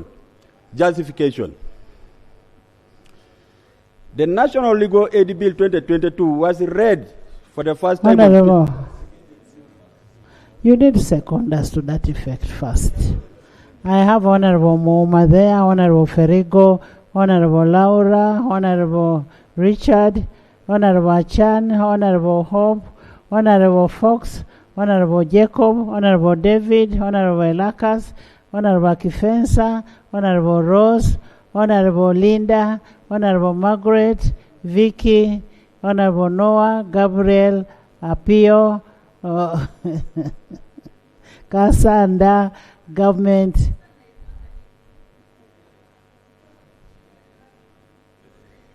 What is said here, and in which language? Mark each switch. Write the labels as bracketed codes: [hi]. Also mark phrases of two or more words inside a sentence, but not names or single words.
[en] Justification. The National Legal Aid Bill 2022 was read for the first time. Honorable, you need second us to that effect first. I have Honorable Mouma there, Honorable Ferrigo, Honorable Laura, Honorable Richard, Honorable Chan, Honorable Hope, Honorable Fox, Honorable Jacob, Honorable David, Honorable Elakas, Honorable Kifensa, Honorable Rose, Honorable Linda, Honorable Margaret, Vicky, Honorable Noah, Gabriel, Apio, Kasanda, government.